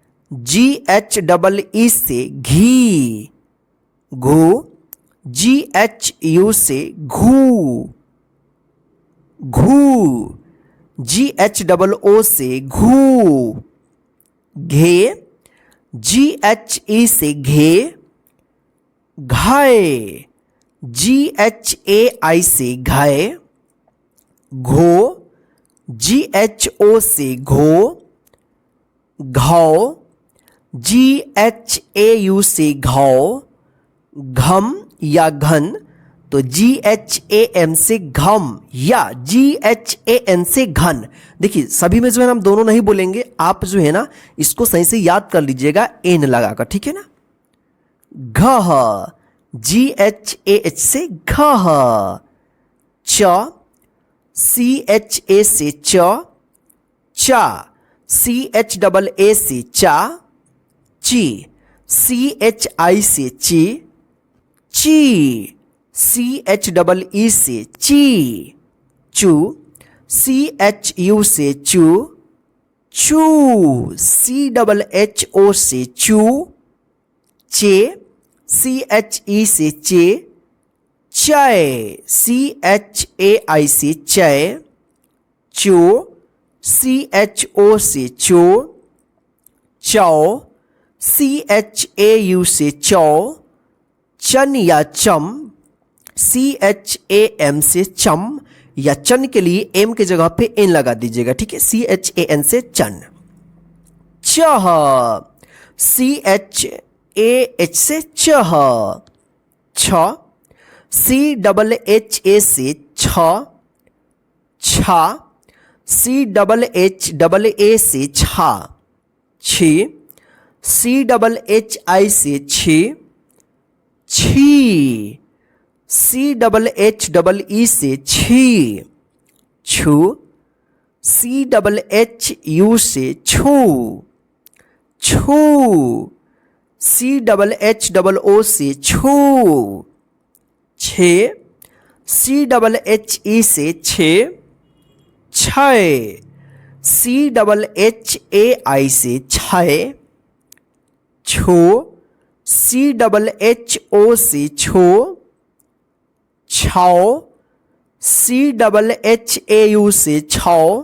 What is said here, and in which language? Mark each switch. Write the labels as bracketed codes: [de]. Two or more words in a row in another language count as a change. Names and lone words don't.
[hi] GHEE से घी, घू। GHU से घू, घू। GHOO से घू, घे। GHE से घे, घाय। GHAI से घाय, घो। GHO से घो, घौ। GHAU से घौ, घम या घन। तो GHAM से घम या GHAN से घन। देखिए सभी में जो है ना हम दोनों नहीं बोलेंगे, आप जो है ना इसको सही से याद कर लीजिएगा एन लगाकर, ठीक है ना। घ। GHAH से घह, च। CHA से च, चा। CHAA से चा, ची। CHI से ची, ची। CHEE से ची, चू। CHU से चू, चू। CHO से चू, चे। CHE से चे, चय। CHAI से चय, चो। CHO से चो, चौ। CHAU से चौ, चन या चम, CHAM से चम, या चन के लिए एम की जगह पे एन लगा दीजिएगा, ठीक है, CHAN से चन। चह, CHAH से चह। छ, CHHA से छ, छा, CHHAA से छा। छी, CHHI से छी, छी। CHHE से छी। छू, CHHU से छू, छू। CHHO से छू। छे, CHHE से छे, छय। CHHAI से छय। छो, CHHO से छो, छाओ। CHHAU से छाओ।